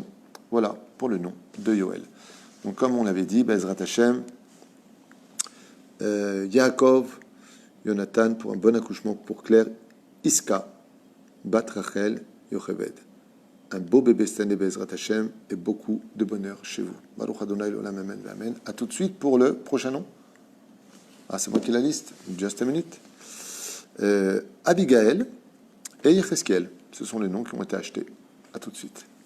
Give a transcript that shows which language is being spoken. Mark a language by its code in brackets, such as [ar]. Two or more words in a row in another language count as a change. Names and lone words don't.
[fr] Voilà pour le nom de Yoel. Donc, comme on l'avait dit, [he] בעזרת השם, Yaakov, [fr] Jonathan, pour un bon accouchement pour Claire, Iska, Bat Rachel, Yocheved. Un beau bébé cette année, [he] בעזרת השם, [fr] et beaucoup de bonheur chez vous. [he] ברוך אדוני לעולם, אמן אמן. [fr] À tout de suite pour le prochain nom. Ah, c'est moi qui ai la liste. [en] Just a minute. [fr] Abigaël et Yecheskel. Ce sont les noms qui ont été achetés. À tout de suite.